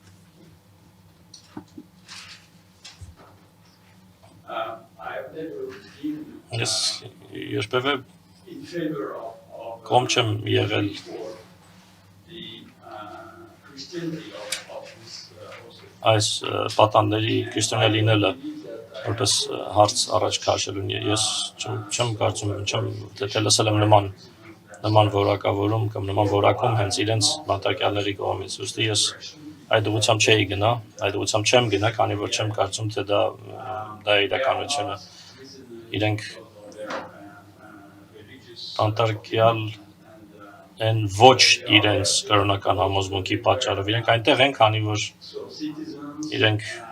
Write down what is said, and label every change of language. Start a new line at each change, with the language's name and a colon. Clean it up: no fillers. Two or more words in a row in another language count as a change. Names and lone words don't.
English: I've never been Yes, in favor of եղել the Christianity of this also.
Armenian: այս պատանների քրիստոնյա լինելը որպես հարց առաջ քաշելուն ես չեմ կարծում թե լսել եմ նման որակավորում կամ նման որակում հենց իրենց բանտարկյալների կողմից ուստի ես այդ ուղղությամբ չէի գնա այդ ուղղությամբ չեմ գնա քանի որ չեմ կարծում թե դա իրականությունը իրենք բանտարկյալ են ոչ իրենց կրոնական համոզմունքի պատճառով իրենք այնտեղ են քանի որ իրենք